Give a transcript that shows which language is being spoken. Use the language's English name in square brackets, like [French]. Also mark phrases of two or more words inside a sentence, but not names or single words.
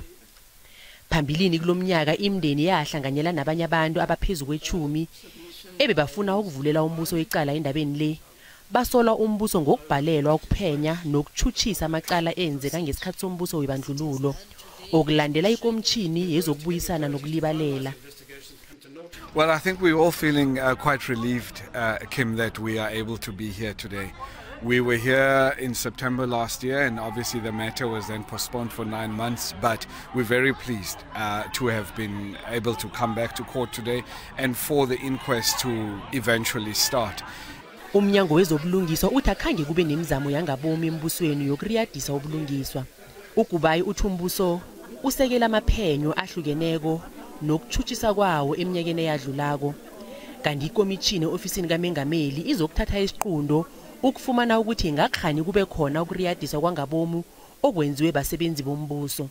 [Zulu] Phambilini kulomnyaka imndeni yahlanganyela nabanye abantu abaphezu kwe-10 ebebafuna ukuvulela umbuso icala endabeni le. Basola umbuso ngokubhalelwa ukuphenya nokutshutshisa amacala enzeka ngesikhathi sombuso webandlululo okulandela ikomishini yezokubuyisana nokulibalela. [English] Well, I think we're all feeling quite relieved, Kim, that we are able to be here today. We were here in September last year, and obviously the matter was then postponed for 9 months, but we're very pleased to have been able to come back to court today and for the inquest to eventually start. [Zulu] Umnyango wezobulungiswa uthi akhange kube nemizamo yangabomi embusweni yokuriyadisa ubulungiswa. Ukubayi uthi umbuso usekela amaphenyo ahlukeneko nokutshutshisa kwawo eminyakeni eyadlulako. Kanti ikomishini ofisini kaMengameli izokuthatha isiqundo ukufumana ukuthi ngakhani kube khona ukuriyadisa kwangabomu okwenziwe basebenzi bombuso.